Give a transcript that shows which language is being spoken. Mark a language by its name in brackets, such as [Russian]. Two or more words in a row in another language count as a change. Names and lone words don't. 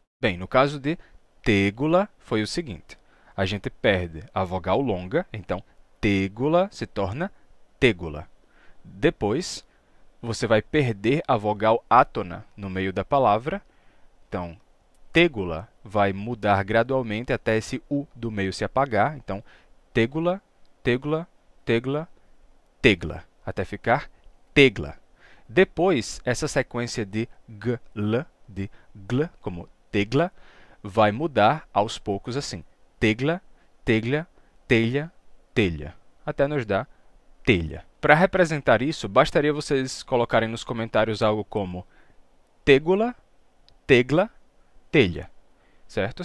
[Portuguese] Bem, no caso de tégula, foi o seguinte. A gente perde a vogal longa, então tégula se torna tégula. Depois, você vai perder a vogal átona no meio da palavra, então tégula vai mudar gradualmente até esse U do meio se apagar. Então, tégula, tégula, tégula, tégla, até ficar tégla. Depois, essa sequência de gl, como tégla, vai mudar aos poucos assim. Tégla, téglia, telha, telha, até nos dar telha. Para representar isso, bastaria vocês colocarem nos comentários algo como tégula, tégla, telha, certo?